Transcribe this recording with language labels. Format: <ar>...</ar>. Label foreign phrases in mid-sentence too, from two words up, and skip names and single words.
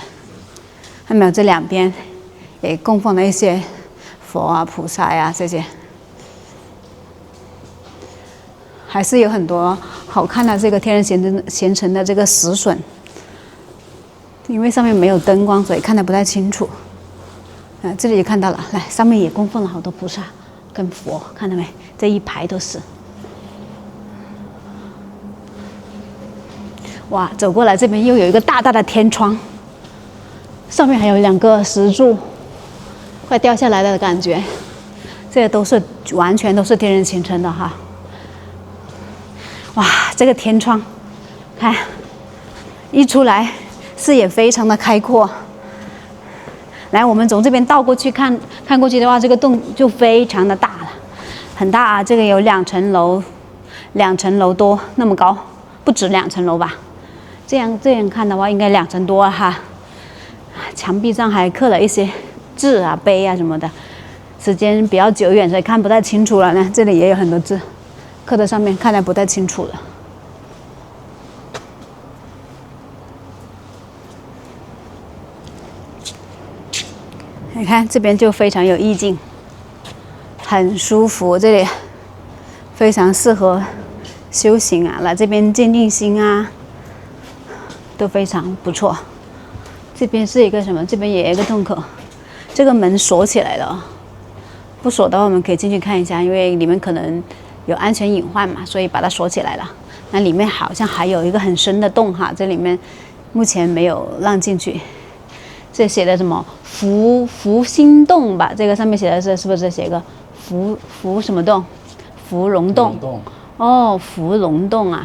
<zh>還沒有這兩邊也供奉了一些佛啊、菩薩呀、這些，還是有很多好看的這個天人形成的這個石筍。因為上面沒有燈光，所以看得不太清楚。這裡就看到了，來，上面也供奉了好多菩薩跟佛，看到沒？這一排都是。哇，走過來這邊又有一個大大的天窗，上面還有2個石柱，快掉下來了的感覺。這個都是完全都是天人形成的哈。哇，這個天窗，看，一出來。視野非常的開闊。來，我們從這邊倒過去看過去的話，這個洞就非常的大了，很大啊！這個有2層樓，2層樓多那麼高，不止2層樓吧？這樣看的話，應該2層多哈。牆壁上還刻了一些字啊、碑啊什麼的，時間比較久遠，所以看不太清楚了呢。這裡也有很多字，刻在上面，看得不太清楚了。你看這邊就非常有意境，很舒服，這裡非常適合修行啊，來這邊靜靜心啊，都非常不錯。這邊是一個什麼？這邊也有一個洞口，這個門鎖起來了，不鎖的話我們可以進去看一下，因為裡面可能有安全隱患嘛，所以把它鎖起來了。那裡面好像還有一個很深的洞哈，這裡面目前沒有讓進去。這寫的什麼福心洞吧？這個上面寫的是不是寫個福什麼洞？芙蓉洞。哦，芙蓉洞啊。</zh>